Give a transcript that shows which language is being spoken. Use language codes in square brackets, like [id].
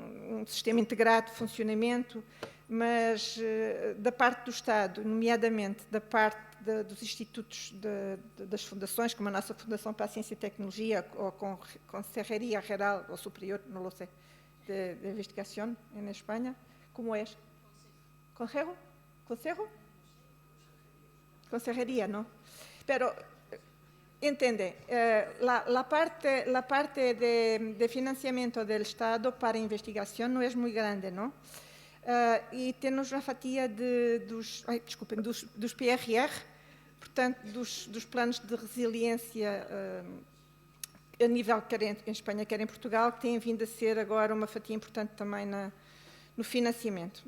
[pt] um sistema integrado de funcionamento, mas da parte do Estado, nomeadamente da parte dos institutos das fundações, como a nossa Fundação para a Ciência e Tecnologia, ou com Consejería Geral ou Superior, não lo sei, de Investigación em Espanha, como é? [es] Consejo? Consejería, não? Pero entiende, la parte de financiamiento del Estado para investigación no es muy grande, ¿no? [pt] E temos uma fatia dos PRR, portanto, dos planos de resiliência a nível quer em Espanha, quer em Portugal, que têm vindo a ser agora uma fatia importante também no financiamento.